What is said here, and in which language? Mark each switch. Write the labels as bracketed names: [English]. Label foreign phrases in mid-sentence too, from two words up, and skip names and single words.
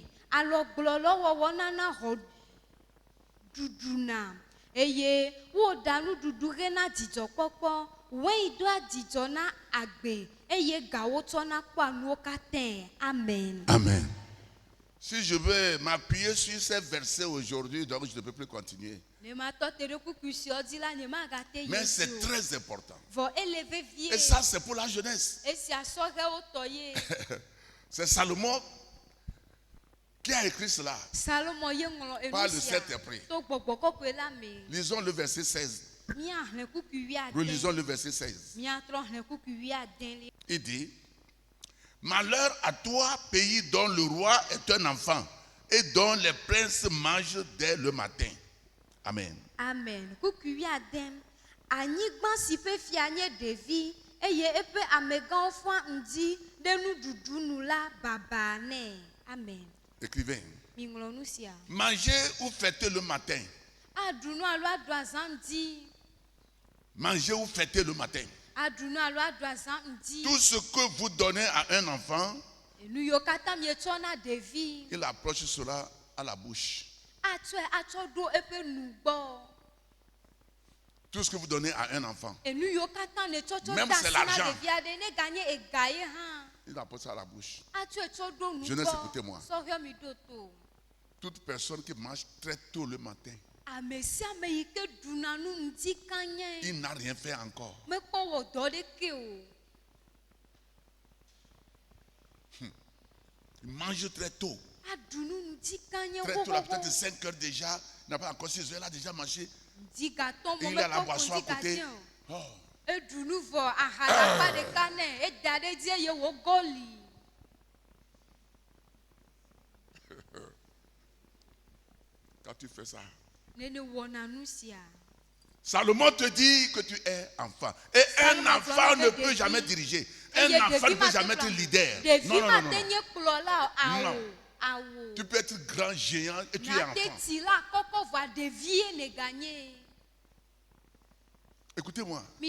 [Ewe] Alɔgblɔlɔ wɔwɔ nana xɔ ɖuɖuna eye woɖa nuɖuɖu hena dzidzɔkpɔkpɔ. Wei doa dzidzɔ na agbe eye gawo tsɔna kpɔa nuwo katã. Amen. Amen. [French] Si je veux m'appuyer sur ces versets aujourd'hui, donc je ne peux plus continuer. Mais c'est très important. Et ça, c'est pour la jeunesse. C'est Salomon qui a écrit cela par le Saint-Esprit. Lisons le verset 16. Relisons le verset 16. Il dit: malheur à toi, pays dont le roi est un enfant et dont les princes mangent dès le matin. Amen. [Ewe] Amen. Kuku adem. Anyigba si pe fia nye ɖevi eye eƒe amegãwo fɔa ŋdi ɖe nuɖuɖu nu la baba nɛ. Amen. [French] Écrivain. [Ewe] Miŋlɔ nu sia. [French] Manger ou fêter le matin. [Ewe] Aɖu nu alo aɖu azã ŋdi. [French] Manger ou fêter le matin. [Ewe] Aɖu nu alo aɖu azã ŋdi. [French] Tout ce que vous donnez à un enfant, [Ewe] Nu yiwo katã mietsɔ na ɖevi. [French] il approche cela à la bouche. [Ewe] Atsɔe atsɔ ɖo eƒe nu gbɔ. [French] Tout ce que vous donnez à un enfant, [Ewe] Nu yiwo katã ne tsɔtsɔ [French] même [Ewe] da [French] c'est [Ewe] asi na [French] l'argent. [Ewe] ɖevia ɖe ne ganye ega ye hã. [French] il approche ça à la bouche. [Ewe] Atsɔe tsɔ ɖo nu [French] Jeunesse, écoutez-moi. [Ewe] gbɔ. Sɔhɛ mi ɖo to. [French] Toute personne qui mange très tôt le matin, [Ewe] Ame sia ame yi ke ɖuna nu ŋdi kanye. [French] il n'a rien fait encore. [Ewe] Mekpɔ wɔ dɔ ɖeke o. [French] Il mange très tôt. [Ewe] Aɖu nu ŋdi kanye [French] Très tôt, là, peut-être 5 heures déjà, n'a pas encore 6 heures, elle a déjà mangé. Di gâteau Et [Ewe] mo [French] il a la [Ewe] me [French] boisson à côté. Oh. [Ewe] E dunu vo ahara pa de kane e dade die ye wo goli. [French] Quand tu fais ça, [Ewe] Nene wona nusia. [French] Salomon te dit que tu es enfant. Et un enfant ne peut jamais diriger. Un enfant ne peut jamais être leader. Non, non, non, non. Non. Tu peux être grand géant et tu es enfant. Écoutez-moi.